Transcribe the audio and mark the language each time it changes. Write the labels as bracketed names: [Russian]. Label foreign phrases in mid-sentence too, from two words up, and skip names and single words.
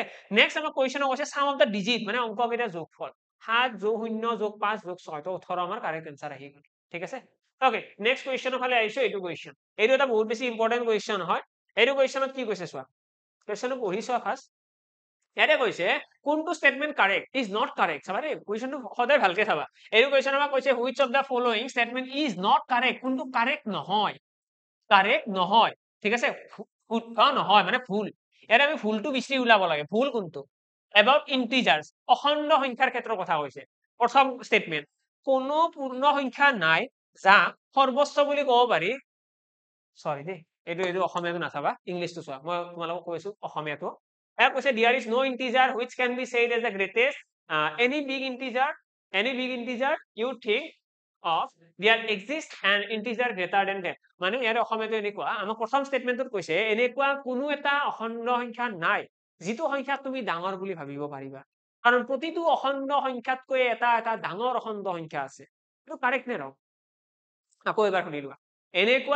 [Assamese] নেক্সট আমাৰ কোৱেশ্চন কৈছে [English] sum of the digit [Assamese] মানে অংককেইটাৰ যোগফল 7 + 0 + 5 + 6 তো 18 আমাৰ [English] correct answer [Assamese] আহি গ'ল ঠিক আছে [English] okay next questionৰ [Assamese] ফালে আহিছো এইটো কোৱেশ্চন এইটো এটা বহুত বেছি [English] important question [Assamese] হয় এইটো কোৱেশ্চনত কি কৈছে চোৱা কোৱেশ্চনটো পঢ়ি চোৱা ফাৰ্স্ট ইয়াতে কৈছে কোনটো [English] statement correct is not correct [Assamese] চাবা দেই কোৱেশ্চনটো সদায় ভালকে চাবা এইটো কোৱেশ্চন আমাক কৈছে [English] which of the following statement is not correct [Assamese] কোনটো কারেক্ট নহয় ঠিক আছে শুদ্ধ নহয় মানে ভুল ইয়াতে আমি ভুলটো বিচাৰি উলাব লাগে ভুল কোনটো [English] about integers [Assamese] অখণ্ড সংখ্যাৰ ক্ষেত্ৰৰ কথা কৈছে প্ৰথম স্টেটমেন্ট কোনো পূৰ্ণ সংখ্যা নাই যা সৰ্বোচ্চ বুলি ক'ব পাৰি সৰি দেই এইটো অসমীয়াটো নাচাবা ইংলিশটো চোৱা মই তোমালোকক কৈছো অসমীয়াটো ইয়াত কৈছে there [English] is no integer which can be said as the greatest any big integer you think of there exists an integer greater than that [Assamese] মানে ইয়াৰ অসমীয়াটো এনেকুৱা আমাৰ প্ৰথম স্টেটমেন্টত কৈছে এনেকুৱা কোনো এটা অখণ্ড সংখ্যা নাই যিটো সংখ্যা তুমি ডাঙৰ বুলি ভাবিব পাৰিবা কাৰণ প্ৰতিটো অখণ্ড সংখ্যাতকৈ এটা এটা ডাঙৰ অখণ্ড সংখ্যা আছে এইটো কারেক্ট নে ৰং আকৌ এবাৰ শুনি লোৱা এনেকুৱা